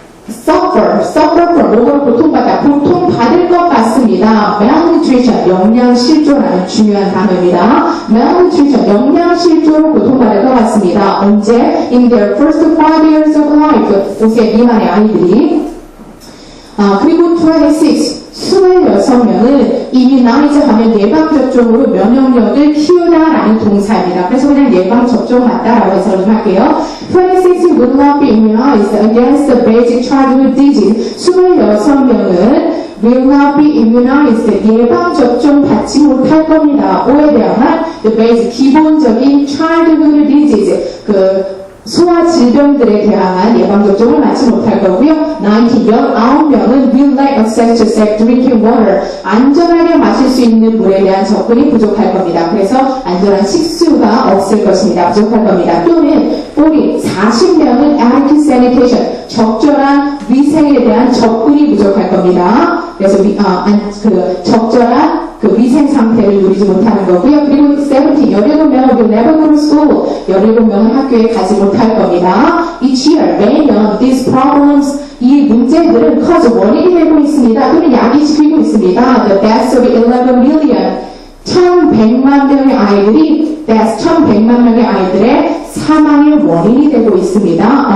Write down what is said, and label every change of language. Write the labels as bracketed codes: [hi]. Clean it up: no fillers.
[en] suffer from [ko] 뭐가 고통받다, 고통받을 것 같습니다. malnutrition, 영양실조라는 중요한 단어입니다. malnutrition, 영양실조로 고통받을 것 같습니다. 언제? [en] in their first 5 years of life, [ko] 5세 미만의 아이들이. 그리고 26명은 immunize 하면 예방접종으로 면역력을 키우다라는 동사입니다. 그래서 그냥 예방접종한다라고 해석을 좀 할게요. [en] 26 would not be immunized against the basic childhood disease. [ko] 26명은 [en] will not be immunized. [ko] 예방접종 받지 못할 겁니다. 뭐에 대한? [en] the basic, [ko] 기본적인 [en] childhood disease. [ko] 소아 질병들에 대한 예방접종을 맞지 못할 거고요. 19명은 [en] will lack access to safe drinking water. [ko] 안전하게 마실 수 있는 물에 대한 접근이 부족할 겁니다. 그래서 안전한 식수가 없을 것입니다. 부족할 겁니다. 또는 40명은 [en] adequate sanitation. [ko] 적절한 위생에 대한 접근이 부족할 겁니다. 그래서 적절한 위생 상태를 누리지 못하는 거고요. 그리고 17명은 [en] will never go to school. [ko] 17명은 학교에 가지 못할 겁니다. [en] each year, [ko] 매년 [en] these problems, [ko] 이 문제들은 cause 원인이 되고 있습니다. 또는 야기시키고 있습니다. [en] the deaths of 11 million. [ko] 1100만 명의 아이들이 1100만 명의 아이들의 사망의 원인이 되고 있습니다.